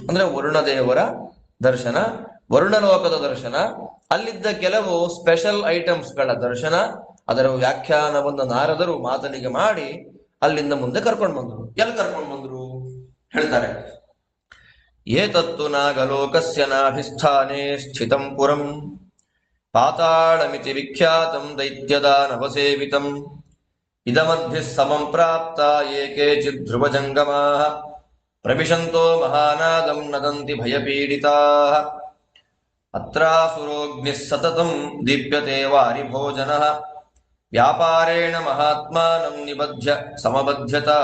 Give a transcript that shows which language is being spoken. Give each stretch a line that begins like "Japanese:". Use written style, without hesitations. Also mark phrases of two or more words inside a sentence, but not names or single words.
Kannada: ಅಂದ್ರೆ ವರುಣದೇವರ ದರ್ಶನ, ವರುಣಲೋಕದ ದರ್ಶನ, ಅಲ್ಲಿದ್ದ ಕೆಲವು
English: special items
Kannada: ದರ್ಶನ, ಅದರ ವ್ಯಾಖ್ಯಾನವನ್ನು ನಾರದರು ಮಾತನಿಗೆ ಮಾಡಿ ಅಲ್ಲಿಂದ ಮುಂದೆ ಕರ್ಕೊಂಡು ಬಂದರು. ಎಲ್ಲಿ ಕರ್ಕೊಂಡು ಬಂದ್ರು ಹೇಳ್ತಾರೆ.
Sanskrit: ಏತತ್ತು ನಾಗಲೋಕಸ್ಯ ನಾಭಿಸ್ಥಾನೇ ಸ್ಥಿತಂ ಪುರಂ ಪಾತಾಳಮಿತಿ ವಿಖ್ಯಾತಂ ದೈತ್ಯದಾನವಸೇವಿತಂ ಇದಮದ್ಭಿಃ ಸಮಂ ಪ್ರಾಪ್ತ ಏಕೇಚಿದ್ ಧ್ರುವಜಂಗಮಾಃ ಪ್ರವಿಶಂತೋ ಮಹಾನಾದಂ ನದಂತಿ ಭಯಪೀಡಿತಾಃ ಅತ್ರಾಸುರೋಗ್ನಿಃ ಸತತಂ ದೀಪ್ಯತೆ ವಾರಿಭೋಜನಃ ವ್ಯಾಪಾರೇಣ ಮಹಾತ್ಮಾನಂ ನಿಬಧ್ಯ ಸಮಬಧ್ಯತಃ